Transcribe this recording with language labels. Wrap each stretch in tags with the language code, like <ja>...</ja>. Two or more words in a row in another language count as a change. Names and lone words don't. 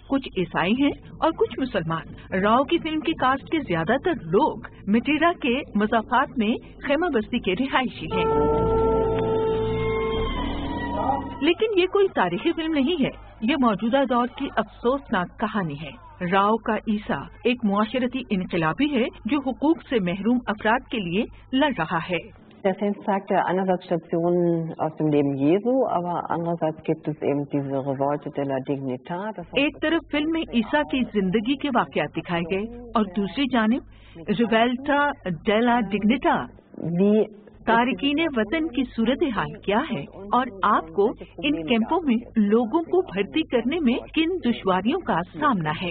<ur>کچھ عیسائی ہیں اور کچھ مسلمان. راؤ کی فلم کی کاسٹ کے زیادہ تر لوگ مٹیرا کے مضافات میں خیمہ بستی کے رہائشی ہیں. لیکن یہ کوئی تاریخی فلم نہیں ہے, یہ موجودہ دور کی افسوسناک کہانی ہے. راؤ کا عیسیٰ ایک معاشرتی انقلابی ہے جو حقوق سے محروم افراد کے لیے لڑ رہا ہے.</ur> <de>Der Film zeigt ja einerseits Stationen aus dem Leben Jesu, aber andererseits gibt es eben diese Revolte della Dignità.</de> <ur>ایک طرف فلم میں عیسیٰ کی زندگی کے واقعات دکھائے گئے اور دوسری جانب ریویلٹا ڈیلا ڈگنیٹا, تارکین وطن کی صورتحال کیا ہے اور آپ کو ان کیمپوں میں لوگوں کو بھرتی کرنے میں کن دشواریوں کا سامنا ہے.</ur>